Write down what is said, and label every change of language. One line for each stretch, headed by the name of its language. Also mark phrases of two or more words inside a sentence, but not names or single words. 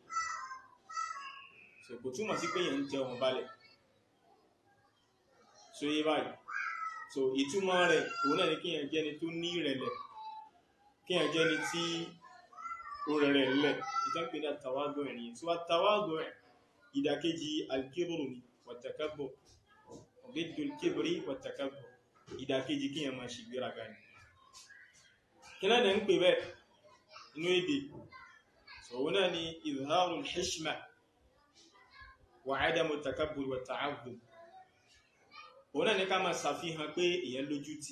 Yoruba: So kò túmọ̀ sí pé èèyàn ń tẹ ọ̀run balẹ̀. So yé báyìí. So ìtumọ̀ rẹ̀ òun náà ni kí èèyàn jẹ́ ẹni tó ní ìrẹ̀lẹ̀, kí èèyàn jẹ́ ẹni tí ó rẹ̀rẹ̀ lẹ̀. Ìtàn pé ní at-tawadhu' nìyẹn. So at-tawadhu' ìdàkejì al-kibru ni wat-takabbur.
Arabic: ضد الكبر والتكبر.
Yoruba: ìdàkejì kí èèyàn máa ṣe ìgbéraga ni. Kí náà dẹ̀ ń pè bẹ́ẹ̀ inú èdè? So òun náà ni
Arabic: إظهار الحشمة وعدم التكبر والتعاظم.
Yoruba: Òun náà ni ká máa ṣàfihàn pé èèyàn lójú tì.